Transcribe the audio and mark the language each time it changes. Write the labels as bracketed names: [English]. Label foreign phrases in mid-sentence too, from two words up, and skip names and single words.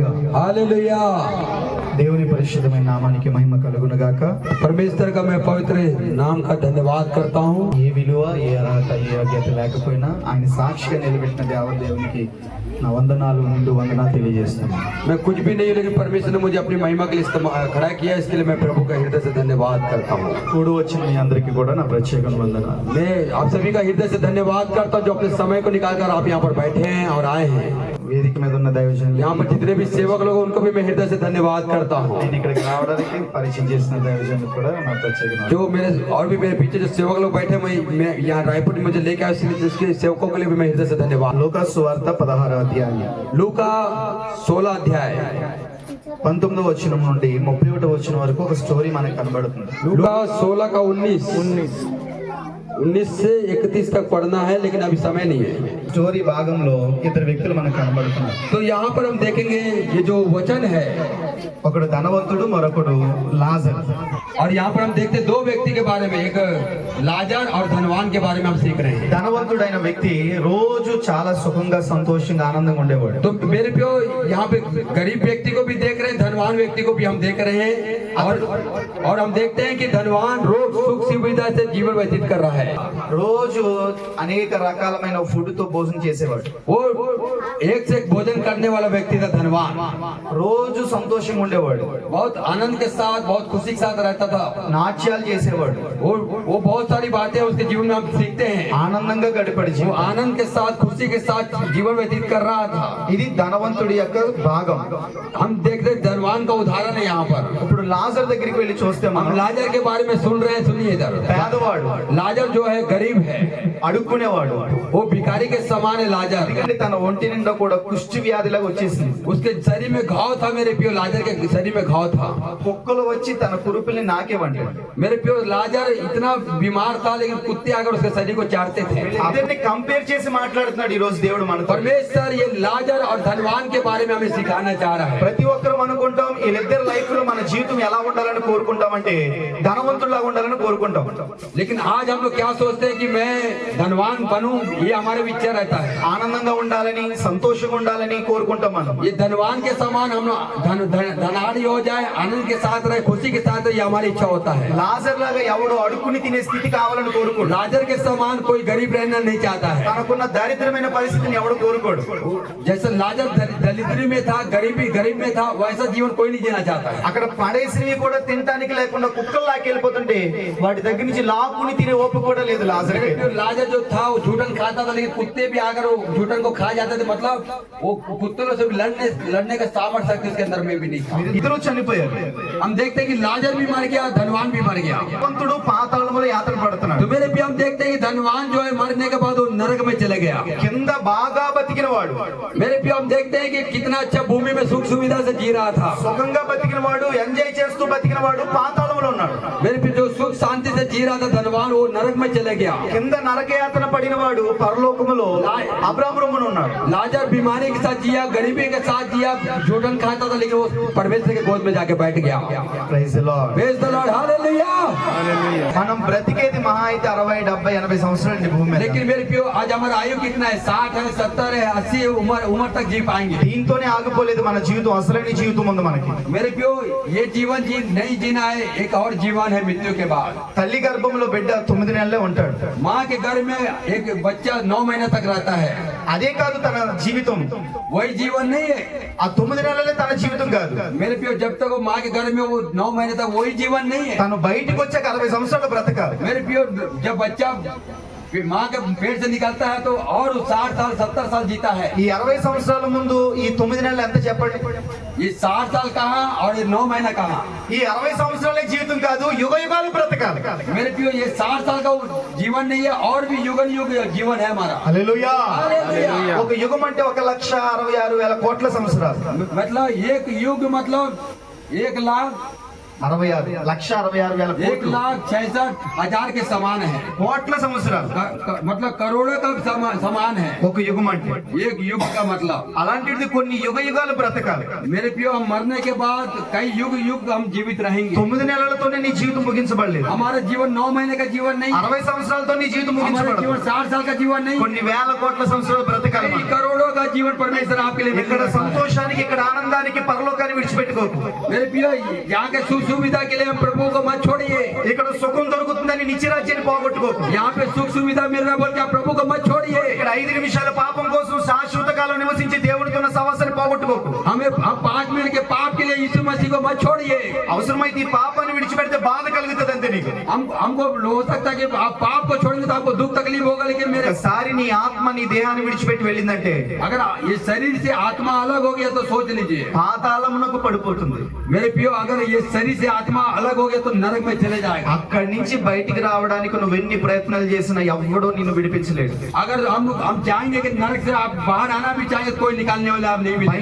[Hindi] हालेलुया। [Telugu] దేవుని పరిశుద్ధమైన నామానికి మహిమ కలుగును గాక। [Hindi] परमेश्वर का मैं पवित्र नाम का धन्यवाद करता हूँ। [Telugu] ఏ విలువ ఏ అర్హత ఏ యోగ్యత లేకపోయినా ఆయన సాక్షిగా నిలబెట్టిన దేవునికి నా వందనాలు నిండు వందనాలు తెలియజేస్తున్నాను। [Hindi] मैं कुछ भी नहीं, लेकिन परमेश्वर ने मुझे अपनी महिमा के लिए खड़ा किया, इसके लिए मैं प्रभु का हृदय से धन्यवाद करता हूँ। [Telugu] కూడి వచ్చిన మీ అందరికీ కూడా నా ప్రత్యేక వందనాలు। [Hindi] मैं आप सभी का हृदय से धन्यवाद करता हूँ जो अपने समय को निकालकर आप यहाँ पर बैठे हैं और आए हैं। [Telugu] వేదిక మీద ఉన్న దైవజనులు, [Hindi] यहाँ पर जितने भी सेवक लोग उनको भी मैं हृदय से धन्यवाद करता हूँ। [Telugu] నేను ఇక్కడికి రావడానికి పరిచయం చేసిన దైవజనులు కూడా నా ప్రత్యేక [Hindi] जो मेरे और भी मेरे पीछे जो सेवक लोग बैठे मैं यहाँ रायपुर में मुझे लेके आए, उसके सेवकों के लिए भी मैं हृदय से धन्यवाद। [Telugu] లూకా సువార్త 16వ అధ్యాయం [Hindi] लूका 16 अध्याय [Telugu] 19వ వచనం నుండి 31వ వచనం వరకు ఒక స్టోరీ మనకు కనబడుతుంది। [Hindi] लूका 16 का 19 से 31 तक पढ़ना है, लेकिन अभी समय नहीं है। [Telugu] స్టోరీ భాగంలో ఇద్దరు వ్యక్తులు మనకు కనబడుతున్నారు। [Hindi] तो यहाँ पर हम देखेंगे ये जो वचन है, [Telugu] ఒకడు ధనవంతుడు మరొకడు లాజర్। [Hindi] और यहाँ पर हम देखते हैं दो व्यक्ति के बारे में, एक लाजर और धनवान के बारे में हम सीख रहे हैं। [Telugu] ధనవంతుడైన వ్యక్తి రోజు చాలా సుఖంగా సంతోషంగా ఆనందంగా ఉండేవాడు। [Hindi] तो मेरे प्यो यहाँ पे गरीब व्यक्ति को भी देख रहे हैं, धनवान व्यक्ति को भी हम देख रहे हैं, और हम देखते हैं कि धनवान रोज सुख सुविधा से जीवन व्यतीत कर रहा है। [Telugu] రోజు అనేక రకాలమైన ఫుడ్ తో భోజనం చేసేవాడు। [Hindi] वो एक से एक भोजन करने वाला व्यक्ति था धनवान। [Telugu] రోజు సంతోషంగా ఉండేవాడు। [Hindi] बहुत आनंद के साथ, बहुत खुशी के साथ रहता था। [Telugu] నాట్యాలు చేసేవాడు। [Hindi] वो बहुत सारी बातें उसके जीवन में हम सीखते हैं। [Telugu] ఆనందంగా గడిపడి [Hindi] वो आनंद के साथ, खुशी के साथ जीवन व्यतीत कर रहा था। [Telugu] ఇది ధనవంతుడి యొక్క భాగం। [Hindi] हम देखते धनवान का उदाहरण है यहाँ पर। [Telugu] ఇప్పుడు లాజర్ దగ్గరికి వెళ్ళి చూస్తే [Hindi] हम [Telugu] మనం [Hindi] लाजर के बारे में सुन रहे हैं, सुनिए इधर। [Telugu] పేదవాడు, [Hindi] लाजर जो है गरीब है, [Telugu] అడుక్కునేవాడు। [Hindi] वो भिखारी के समान है लाजर। [Telugu] తన ఒంటి నిండా కూడా కుష్టి వ్యాధిలాగా వచ్చేసింది। [Hindi] उसके शरीर में घाव था मेरे प्यो, लाजर के शरीर में घाव था। [Telugu] కుక్కలు వచ్చి తన కురుపుల్ని నాకేవండి। [Hindi] मेरे प्यो लाजर इतना बीमार था, लेकिन कुत्ते आकर उसके शरीर को चाटते थे। [Telugu] ఇద్దరిని కంపేర్ చేసి మాట్లాడుతున్నాడు ఈ రోజు దేవుడు మనతో। [Hindi] परमेश्वर ये लाजर और धनवान के बारे में हमें सिखाना चाह रहा है। [Telugu] ప్రతి ఒక్కరు అనుకుంటాం వీళ్ళిద్దరు లైఫ్ లో మన జీవితం ఎలా ఉండాలని కోరుకుంటాం అంటే ధనవంతుల్లాగా ఉండాలని కోరుకుంటాం। [Hindi] लेकिन आज हम लोग क्या सोचते हैं कि मैं धनवान बनूं, ये हमारे विचार रहता है। [Telugu] ఆనందంగా ఉండాలని సంతోషంగా ఉండాలని కోరుకుంటాం మనం। [Hindi] ये धनवान के समान हम धनाढ़ी हो जाए, आनंद के साथ रहे, खुशी के साथ रहे, ये हमारी इच्छा होता है। [Telugu] లాజర్ లాగా ఎవడో అడుక్కుని తినే స్థితి కావాలని కోరుకోడు। [Hindi] लाजर के समान कोई गरीब रहना नहीं चाहता है। [Telugu] తనకున్న దరిద్రమైన పరిస్థితిని ఎవడు కోరుకోడు। [Hindi] जैसे लाजर दरिद्री में था, गरीब में था, वैसा जीवन कोई नहीं जीना चाहता है। [Telugu] అక్కడ పడేసినవి కూడా తినడానికి లేకుండా కుక్కలు లాకెళ్ళిపోతుంటే వాటి దగ్గర నుంచి లాక్కుని తినే ఓపిక కూడా లేదు లాజర్కి। [Hindi] लाजर जो था वो झूठन खाता था, लेकिन कुत्ते भी आकर वो झूठन को खा जाते थे। मतलब वो कुत्तों से भी लड़ने का सामर्थ्य शक्ति उसके अंदर में भी नहीं था। [Telugu] ఇద్దరు చనిపోయారు। [Hindi] हम देखते हैं कि लाजर भी मर गया, धनवान भी मर गया। [Telugu] ధనవంతుడు పాతాళంలో యాత్ర పడుతున్నాడు। [Hindi] तो मेरे भी हम देखते हैं कि धनवान जो है मरने के बाद वो नरक में चले गया। [Telugu] కింద బాగా బతికిన వాడు, [Hindi] मेरे भी हम देखते हैं कि कितना अच्छा भूमि में सुख सुविधा से जी रहा था। [Telugu] సుఖంగా బతికిన వాడు, ఎంజాయ్ చేస్తూ బతికిన వాడు పాతాళంలో ఉన్నాడు। [Hindi] मेरे भी जो सुख शांति से जी रहा था धनवान, वो नरक में चले गया। [Telugu] కింద నరకయాతన పడిన వాడు పరలోకములో అబ్రాహాము రొమ్మున ఉన్నాడు। [Hindi] लाजर बीमारी के साथ जिया, गरीबी के साथ जिया, झूठन खाता था, लेकिन वो परमेश्वर के गोद में जाके बैठ गया। [English] Praise the Lord. Praise the Lord, [Hindi] हालेलुया। [Telugu] మనం బ్రతికేది మహా అయితే 60, 70, 80 సంవత్సరాలు భూమి మీద। [Hindi] लेकिन मेरे प्यो आज हमारा आयु कितना है? 60 है, 70 है, 80 उम्र तक जी पाएंगे। [Telugu] దీంతోనే ఆగిపోలేదు మన జీవితం। అసలైన జీవితం ఉంది మనకి। [Hindi] मेरे प्यो ये जीवन नहीं जीना है, एक और जीवन है मृत्यु के बाद। [Telugu] తల్లి గర్భంలో బిడ్డ 9 నెలలే ఉంటాడు। [Hindi] माँ के घर में एक बच्चा 9 महीने तक रहता है। [Telugu] అదే కాదు తన జీవితం। [Hindi] वही जीवन नहीं है। [Telugu] ఆ 9 నెలలే తన జీవితం కాదు। [Hindi] मेरे प्यो जब तक वो माँ के घर में वो 9 महीने तक वही जीवन नहीं है। [Telugu] తను బయటికి వచ్చాక 60 సంవత్సరాలు బ్రతకాలి। [Hindi] मेरे प्यो जब बच्चा माँ के पेट से निकलता है तो और 60 साल 70 साल जीता है। [Telugu] ఈ 60 సంవత్సరాల ముందు ఈ 9 నెలలు ఎంత చెప్పండి? [Hindi] ये 60 साल कहाँ और ये 9 महीना कहाँ? [Telugu] ఈ 60 సంవత్సరాలే జీవితం కాదు, యుగ యుగాలు బ్రతకాలి। [Hindi] मेरे प्यो ये 60 साल का जीवन नहीं है, और भी युग जीवन है हमारा। [Telugu] హల్లెలూయా। [Hindi] हालेलुया। [Telugu] ఒక యుగం అంటే 1,66,000 కోట్ల సంవత్సరాలు। [Hindi] मतलब एक युग मतलब 1,00,000 [Telugu] 66 1,66,000 కోట్లు [Hindi] 1,66,000 के समान है। [Telugu] కోట్ల సంవత్సరాలు [Hindi] मतलब करोड़ों का समान है [Telugu] ఒక యుగం అంటే। [Hindi] एक युग का मतलब। [Telugu] అలాంటిది కొన్ని యుగ యుగాలు బ్రతకాలి। [Hindi] मेरे प्रियो, हम मरने के बाद कई युग युग हम जीवित रहेंगे। [Telugu] 9 నెలలతోనే నీ జీవితం ముగించబడలేదు। [Hindi] हमारा जीवन 9 महीने का जीवन नहीं, [Telugu] 60 సంవత్సరాలతో నీ జీవితం [Hindi] हमारा [Telugu] ముగించబడదు। [Hindi] जीवन 60 साल का जीवन नहीं, [Telugu] కొన్ని వేల కోట్ల సంవత్సరాలు బ్రతకాలి। [Hindi] कई करोड़ों का जीवन परमेश्वर आपके लिए [Telugu] ఇక్కడ [Hindi] रखा है। [Telugu] సంతోషానికి, ఇక్కడ ఆనందానికి, పరలోకాన్ని విడిచిపెట్టుకోకు। [Hindi] मेरे प्रियो, यहाँ के सुख सुविधा के लिए हम प्रभु को मत छोड़िए। [Telugu] ఇక్కడ సుఖం దొరుకుతుందని నిత్యరాజ్యాన్ని పోగొట్టుకోకు। [Hindi] यहाँ पे सुख सुविधा मिल रहा है बोल के आप प्रभु को मत छोड़िए। [Telugu] ఇక్కడ 5 నిమిషాల పాపం కోసం శాశ్వత కాలం నివసించే దేవుడితో ఉన్న సహవాసాన్ని పోగొట్టుకోకు। [Hindi] हम 5 मिनट के पाप के लिए यीशु मसीह को मत छोड़िए। [Telugu] అవసరమైతే ఈ పాపాన్ని విడిచిపెడితే బాధ కలుగుతుంది అంతే నీకు। [Hindi] हमको हो सकता है कि आप पाप को छोड़ेंगे तो आपको दुख तकलीफ होगा, लेकिन मेरे [Telugu] ఒకసారి నీ ఆత్మ నీ దేహాన్ని విడిచిపెట్టి వెళ్ళిందంటే [Hindi] अगर ये शरीर से आत्मा अलग हो गया तो सोच लीजिए [Telugu] పాతాళమునకు పడిపోతుంది। [Hindi] मेरे प्रियो, अगर ये शरीर से आत्मा अलग हो गया तो नरक में चले जाएगा। [Telugu] అక్కడి నుంచి బయటికి రావడానికి నువ్వు ఎన్ని ప్రయత్నాలు చేసినా ఎవ్వడూ నిన్ను విడిపించలేడు। [Hindi] अगर हम चाहेंगे कि नरक से आप बाहर आना भी चाहेंगे, कोई निकालने वाला आप नहीं मिलेगा।